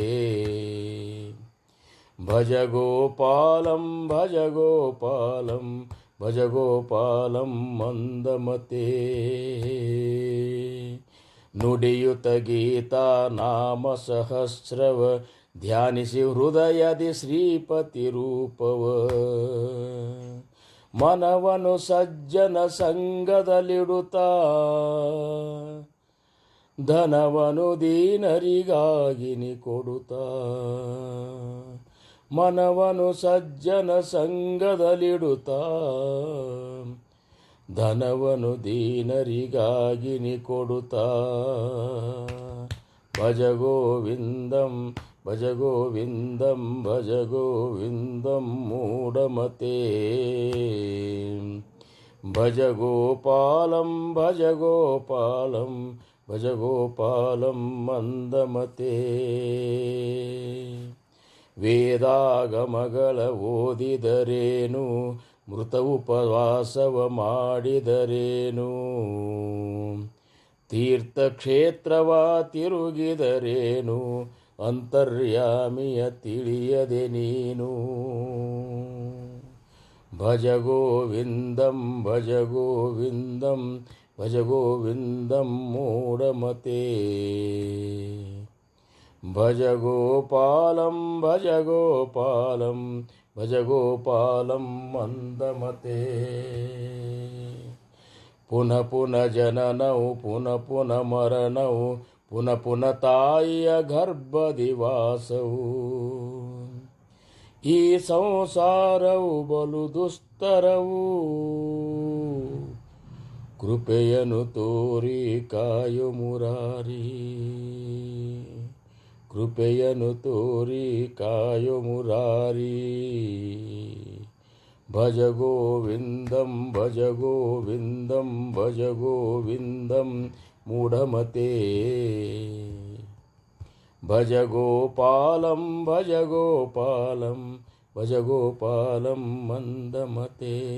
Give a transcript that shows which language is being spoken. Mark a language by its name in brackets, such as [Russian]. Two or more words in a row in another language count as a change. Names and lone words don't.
[Sanskrit] ಭಜ ಗೋಪಾಲಂ ಭಜ ಗೋಪಾಲಂ ಭಜ ಗೋಪಾಲಂ ಮಂದಮತೆ [Kannada] ನುಡಿಯುತ ಗೀತಾ ನಾಮ ಸಹಸ್ರವ ಧ್ಯಾನಿಸಿ ಹೃದಯದಿ ಶ್ರೀಪತಿ ರೂಪವ ಮನವನು ಸಜ್ಜನ ಸಂಗದಲ್ಲಿಡುತ್ತಾ ಧನವನು ದೀನರಿಗಾಗಿ ನೀ ಕೊಡುತ್ತಾ ಮನವನು ಸಜ್ಜನ ಸಂಗದಲ್ಲಿಡುತ್ತಾ ಧನವನು ದೀನರಿಗಾಗಿ ನೀ ಕೊಡುತ್ತಾ [Sanskrit] ಭಜ ಗೋವಿಂದಂ ಭಜ ಗೋವಿಂದಂ ಭಜ ಗೋವಿಂದಂ ಮೂಢಮತೆ ಭಜ ಗೋಪಾಲಂ ಭಜ ಗೋಪಾಲಂ ಭಜ ಗೋಪಾಲಂ ಮಂದಮತೆ [Kannada] ವೇದಾಗಮಗಳ ಓದಿದರೇನು ಮೃತ ಉಪವಾಸವ ಮಾಡಿದರೇನು ತೀರ್ಥಕ್ಷೇತ್ರವ ತಿರುಗಿದರೇನು ಅಂತರ್ಯಾಮಿಯ ತಿಳಿಯದೆ ನೀನು [Sanskrit] ಭಜ ಗೋವಿಂದಂ ಭಜ ಗೋವಿಂದಂ ಭಜ ಗೋವಿಂದಂ ಮೂಢಮತೆ ಭಜ ಗೋಪಾಲಂ ಭಜ ಗೋಪಾಲಂ ಭಜ ಗೋಪಾಲಂ ಮಂದಮತೆ [Kannada] ಪುನಃ ಪುನಃ ಜನನವು ಪುನಃ ಪುನಃ ಮರಣವು ಪುನಃ ಪುನಃ ತಾಯಿಯ ಗರ್ಭದಿವಾಸವು. ಈ ಸಂಸಾರವು ಬಲು ದುಸ್ತರವು, ಕೃಪೆಯನ್ನು ತೋರಿ ಕಾಯು ಮುರಾರಿ, ಕೃಪೆಯನ್ನು ತೋರಿ ಕಾಯು ಮುರಾರಿ. [Sanskrit] ಭಜ ಗೋವಿಂದಂ ಭಜ ಗೋವಿಂದಂ ಭಜ ಗೋವಿಂದಂ ಮೂಢಮತೆ. ಭಜ ಗೋಪಾಲಂ ಭಜ ಗೋಪಾಲಂ ಭಜ ಗೋಪಾಲಂ ಮಂದಮತೆ.